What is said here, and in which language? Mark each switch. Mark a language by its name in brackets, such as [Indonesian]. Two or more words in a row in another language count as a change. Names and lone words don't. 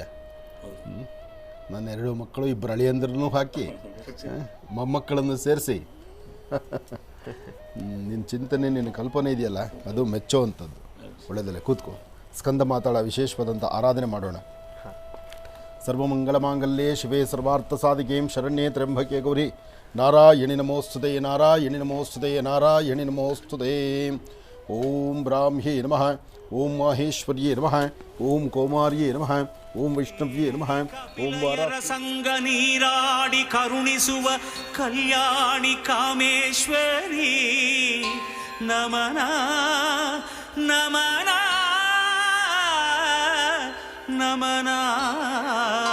[Kannada] ನನ್ನ 2 ಮಕ್ಕಳು, 2 ಅಳಿಯಂದ್ರನ್ನೂ ಹಾಕಿ ಮೊಮ್ಮಕ್ಕಳನ್ನು ಸೇರಿಸಿ ನಿನ್ನ ಚಿಂತನೆ, ನಿನ್ನ ಕಲ್ಪನೆ ಇದೆಯಲ್ಲ, ಅದು ಮೆಚ್ಚುವಂಥದ್ದು. ಒಳ್ಳೆಯದಲ್ಲ, ಕೂತ್ಕೋ. ಸ್ಕಂದ ಮಾತಾಡ ವಿಶೇಷವಾದಂಥ ಆರಾಧನೆ ಮಾಡೋಣ. [Sanskrit] ಸರ್ವಮಂಗಳ ಮಾಂಗಲ್ಯೆ ಶಿವೆ ಸರ್ವಾರ್ಥ ಸಾಧಿಕೆಂ ಶರಣ್ಯೇ ತ್ರ್ಯಂಬಕೆ ಗೌರಿ ನಾರಾಯಣಿ ನಮೋಸ್ತುತೆ, ನಾರಾಯಣಿ ನಮೋಸ್ತುತೆ, ನಾರಾಯಣಿ ನಮೋಸ್ತುತೆ. ಓಂ ಬ್ರಾಹ್ಮ್ಯೇ ನಮಃ, ಓಂ ಮಾಹೇಶ್ವರ್ಯೇ ನಮಃ, ಓಂ ಕೌಮಾರ್ಯೇ ನಮಃ, ಓಂ ವೈಷ್ಣವ್ಯೇ ನಮಃ, ಓಂ [Kannada] ಸಂಗ ನೀರಾಡಿ ಕರುಣಿಸುವ ಕಲ್ಯಾಣಿ ಕಾಮೇಶ್ವರಿ ನಮನ ನಮನ ನಮನ.